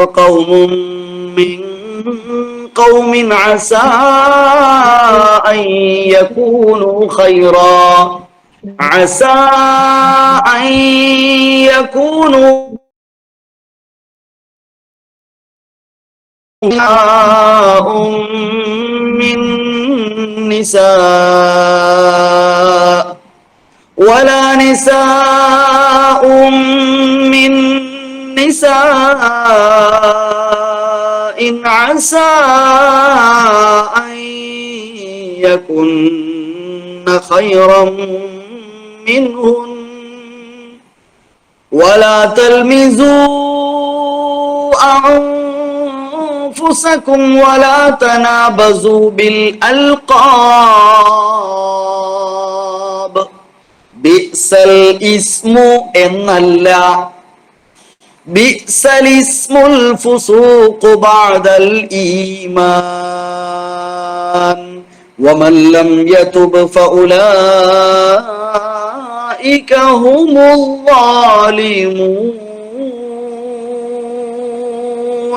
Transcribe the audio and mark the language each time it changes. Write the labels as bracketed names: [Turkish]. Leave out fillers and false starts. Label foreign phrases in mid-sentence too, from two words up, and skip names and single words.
[Arabic] قوم من قوم عسى أن يكونوا خيرا عسى أن يكونوا من نساء ولا نساء من نساء عسى أن يكن خيرا منهن ولا تلمزوا أنفسكم ولا تنابزوا بالألقاب. بئس الاسم എന്നല്ല, بئس الاسم الفسوق بعد الإيمان ومن لم يتب فأولئك هم الظالمون.